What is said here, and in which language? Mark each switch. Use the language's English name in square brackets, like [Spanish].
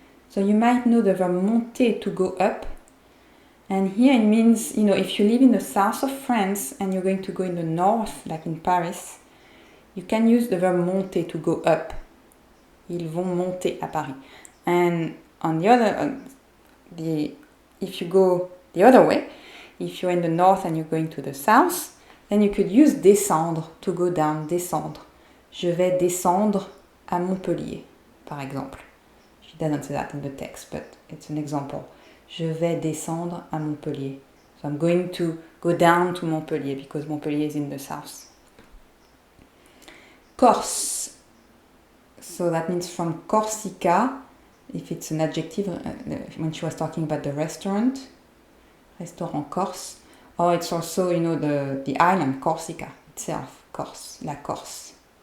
[English] So you might know the verb monter to go up. And here it means, if you live in the south of France and you're going to go in the north, like in Paris, you can use the verb monter to go up. [French] Ils vont monter à Paris. [English] And on the other, if you go the other way, if you're in the north and you're going to the south, then you could use descendre to go down, descendre. [French] Je vais descendre à Montpellier, [English] par exemple. She doesn't say that in the text, but it's an example. [French] Je vais descendre à Montpellier. [English] So I'm going to go down to Montpellier because Montpellier is in the south. Corse. So that means from Corsica, if it's an adjective, when she was talking about the restaurant Corse, or it's also, the island, Corsica itself, Corse, la Corse.